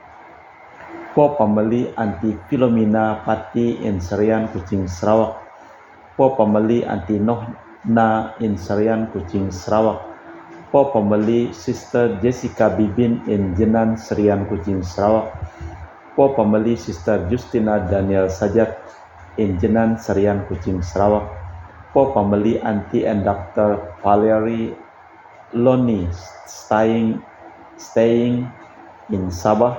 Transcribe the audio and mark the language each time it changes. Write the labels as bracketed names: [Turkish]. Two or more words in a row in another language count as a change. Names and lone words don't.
[English] For family Auntie Philomena Pati in Serian, Kuching, Sarawak. For family Auntie Nohna in Serian, Kuching, Sarawak. For family Sister Jessica Bibin in Jenan, Serian, Kuching, Sarawak. For family Sister Justina Daniel Sajat in Jenan, Serian, Kuching, Sarawak. For family Auntie and Dr. Valerie Loni staying in Sabah.